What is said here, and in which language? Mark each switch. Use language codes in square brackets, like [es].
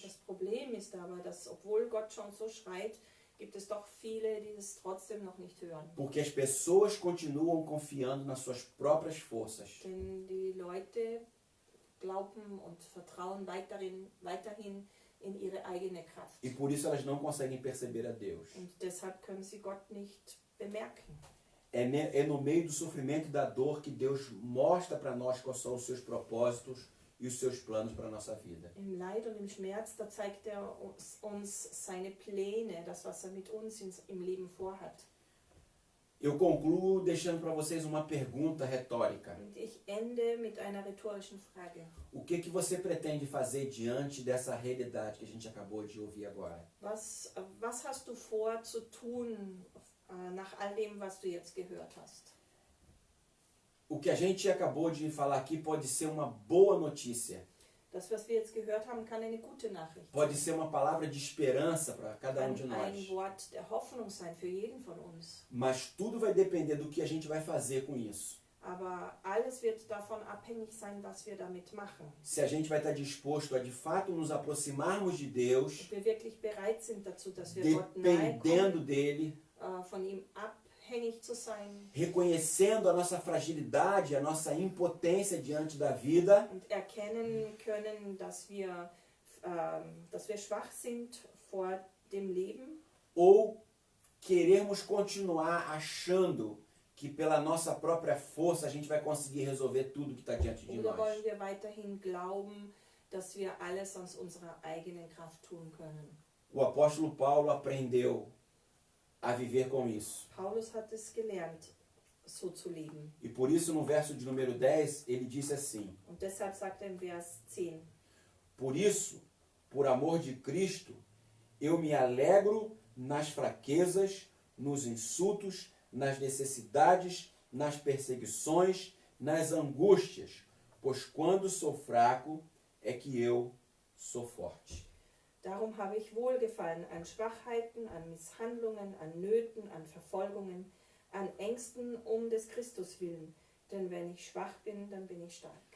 [de] Das Problem ist aber, dass obwohl Gott schon so schreit, gibt es doch viele, die es trotzdem noch nicht hören. [pt] Porque as pessoas continuam confiando nas suas próprias forças. [de] Denn die Leute glauben und vertrauen weiterhin in ihre eigene Kraft. [pt] E por isso elas não conseguem perceber a Deus. [de] Und deshalb können sie Gott nicht bemerken. [pt] É no meio do sofrimento e da dor que Deus mostra para nós quais são os seus propósitos e os seus planos para a nossa vida. [de] Im Leid und im Schmerz, da zeigt er uns seine Pläne, das, was er mit uns im Leben vorhat. [pt] Eu concluo deixando para vocês uma pergunta retórica. [de] Und ich ende mit einer rhetorischen Frage. [pt] O que você pretende fazer diante dessa realidade que a gente acabou de ouvir agora? [de] Was hast du vor zu tun nach all dem, was du jetzt gehört hast? [pt] o que a gente acabou de falar aqui pode ser uma boa notícia. [de] Das, was wir jetzt gehört haben, kann eine gute Nachricht [pt] Pode ser uma palavra de esperança para cada um de [de] kann ein [pt] nós. [de] Wort der Hoffnung sein für jeden von uns. [pt] Mas tudo vai depender do que a gente vai fazer com isso. [de] Aber alles wird davon abhängig sein, was wir damit machen. [pt] Se a gente vai estar disposto a de fato nos aproximarmos de Deus, [de] Ob wir wirklich bereit sind dazu, dass wir Gott nahe [pt] dependendo [de] kommen, [pt] dele, [de] von ihm abhängig zu sein [pt] reconhecendo a nossa fragilidade, a nossa impotência diante da vida, [de] und erkennen können, dass wir schwach sind vor dem Leben, [pt] ou querermos continuar achando que pela nossa própria força a gente vai conseguir resolver tudo que está diante de [de] oder [pt] nós. [de] wollen wir weiterhin glauben, dass wir alles aus unserer eigenen Kraft tun können. [pt] O apóstolo Paulo aprendeu a viver com isso. [de] Paulus hat es gelernt, so zu leben. [pt] E por isso no verso de número 10 ele disse assim: [de] Und deshalb sagt er im Vers 10, [pt] por isso, por amor de Cristo, eu me alegro nas fraquezas, nos insultos, nas necessidades, nas perseguições, nas angústias, pois quando sou fraco é que eu sou forte. [de] darum habe ich Wohlgefallen an Schwachheiten, an Misshandlungen, an Nöten, an Verfolgungen, an Ängsten des Christus willen. Denn wenn ich schwach bin, dann bin ich stark.